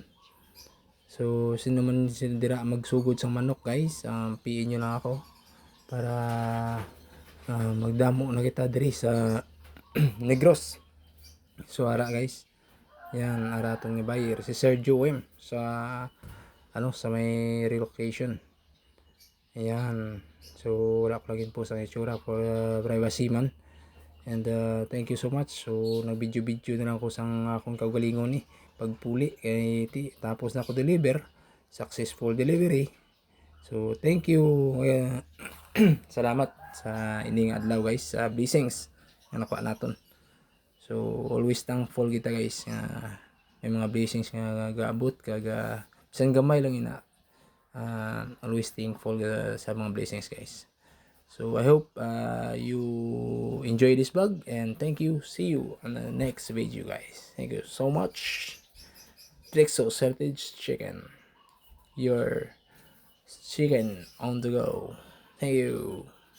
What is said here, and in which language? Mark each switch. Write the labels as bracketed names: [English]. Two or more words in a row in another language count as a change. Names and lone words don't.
[Hiligaynon] So sino man sila dira magsugod sang manok guys, PN nyo lang ako para magdamo na kita diri sa Negros. So ara guys, yan ara atong buyer si Sergio M sa ano sa may relocation. Ayan, so wala ko lagin po sa itsura for privacy man. [English] And thank you so much. [Hiligaynon] So nag-video na lang ko sang akong kaugalingon ni pagpuli kay tapos na ako deliver, [English] successful delivery. So thank you, [Hiligaynon] salamat sa ining adlaw guys, sa blessings nga nakuha naton. So [English] always thankful [Hiligaynon] kita guys, may mga blessings nga gaabot kag bisan gamay lang ina, [English] always thankful [Hiligaynon] sa mga blessings guys. [English] So I hope you enjoy this vlog and thank you. See you on the next video guys. Thank you so much. Trixo Heritage Chicken, your chicken on the go. Thank you.